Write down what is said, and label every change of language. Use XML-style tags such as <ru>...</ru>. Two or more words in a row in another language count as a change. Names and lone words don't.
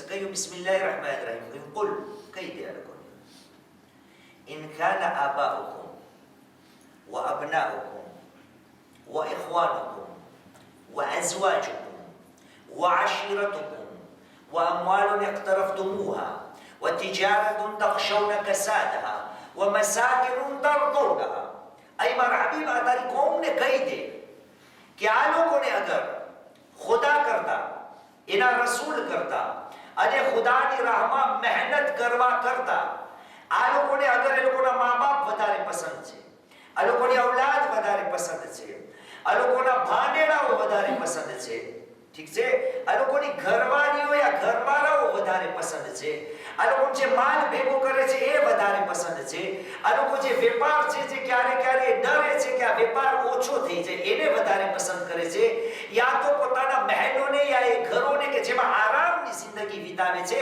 <ar>કહ્યું بسم الله الرحمن الرحيم, કહ્યું કુલ,</ar> <gu>કહી દે લોકોને,</gu> <ar>إن كان آباؤكم وأبناؤكم وإخوانكم وأزواجكم وعشيرتكم وأموال اقترفتموها وتجارة تخشون كسادها ومساكن ترضونها.</ar> <gu>أي મારા હબીબ આ તારી કોમને કહી દે કે આ લોકોને અગર ખુદા કરતા, એના રસૂલ કરતા અને ખુદાની રાહમાં મહેનત કરવા કરતા આ લોકોને અગર એ લોકોના મા બાપ વધારે પસંદ છે, આ લોકોની ઔલાદ વધારે પસંદ છે, આ લોકોના ભાનેડાઓ વધારે પસંદ છે, ઠીક છે, આ લોકોની ઘરવાળીઓ યા ઘરવાળાઓ વધારે પસંદ છે, આ લોકો જે માલ ભેગો કરે છે એ વધારે પસંદ છે, આ લોકો જે વેપાર છે જે ક્યારે ક્યારે ડરે છે કે આ વેપાર ઓછો થઈ જાય એને વધારે પસંદ કરે છે, યા તો પોતાના મહેલોને યા એ ઘરોને કે જેમાં આરામની જિંદગી વિતાવે છે.</gu>